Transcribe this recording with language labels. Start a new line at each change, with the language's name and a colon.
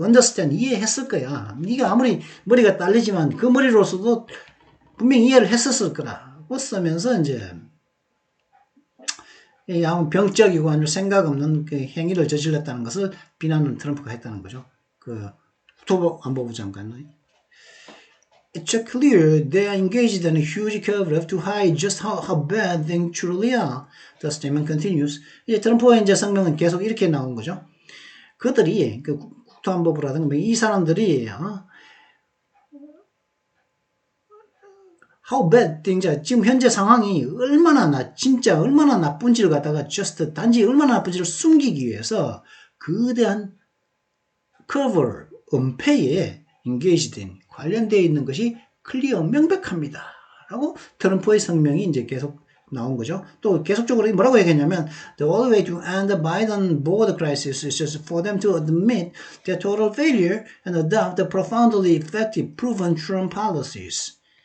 Korean: understand, 이해했을 거야. 네가 아무리 머리가 딸리지만 그 머리로서도 분명히 이해를 했었을 거라고 쓰면서 이제 아무 병적이고 아주 생각 없는 그 행위를 저질렀다는 것을 비난을 트럼프가 했다는 거죠. 국토안보부 장관의.
English: It's clear they are engaged in a huge cover-up to hide just how bad things truly are. The statement continues.
Korean: 이제 트럼프의 이제 성명은 계속 이렇게 나온 거죠. 그들이 국토안보부라든가 이 사람들이
English: how bad things,
Korean: 지금 현재 상황이 진짜 얼마나 나쁜지를 갖다가 단지 얼마나 나쁜지를 숨기기 위해서 거대한 cover, 은폐에
English: engaged in,
Korean: 관련되어 있는 것이 클리어, 명백합니다. 라고 트럼프의 성명이 이제 계속 나온 거죠. 또 계속적으로 뭐라고 얘기했냐면
English: the only way to end the Biden border crisis is just for them to admit their total failure and adopt the profoundly effective proven Trump policies.